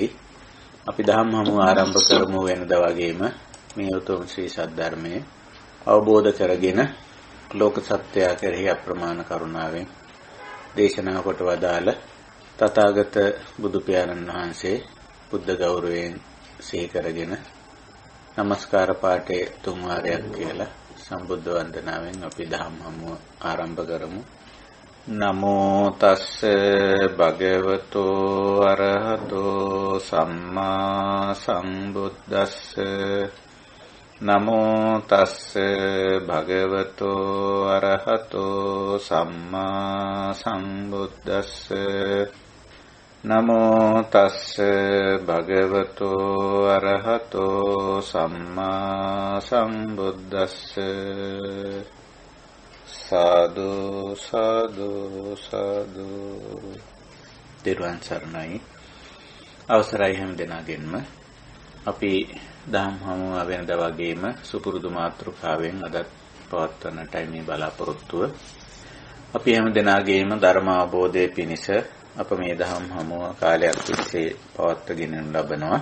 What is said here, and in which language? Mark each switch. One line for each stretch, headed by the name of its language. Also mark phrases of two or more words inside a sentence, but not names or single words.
Sinhala: අපි දහම් හමුව ආරම්භ කරමු වෙනදා වගේම මේ උතුම් ශ්‍රී සද්ධර්මයේ අවබෝධ කරගෙන ලෝක සත්‍යය කෙරෙහි අප්‍රමාණ කරුණාවෙන් දේශනා කොට වදාළ තථාගත බුදු පියාණන් වහන්සේ බුද්ධ ගෞරවයෙන් සිහි කරගෙන නමස්කාර පාඨයේ තුන් වාරයක් කියලා සම්බුද්ධ වන්දනාවෙන් අපි දහම් හමුව ආරම්භ කරමු.
Pali: නමෝ තස්ස භගවතෝ අරහතෝ සම්මා සම්බුද්දස්ස නමෝ තස්ස භගවතෝ අරහතෝ සම්මා සම්බුද්දස්ස නමෝ තස්ස භගවතෝ අරහතෝ සම්මා සම්බුද්දස්ස සාදු සාදු සාදු.
Sinhala: තෙරුවන් සරණයි. අවසරයි හැම දෙනාගෙන්ම අපි දහම් හමුව වෙනදා වගේම සුපුරුදු මාතෘකාවෙන් අදත් පවත්වන්නටයි මේ බලාපොරොත්තුව. අපි හැම දෙනාගේම ධර්ම අවබෝධය පිණිස අප මේ දහම් හමුව කාලයක් තිස්සේ පවත්වාගෙන ලබනවා.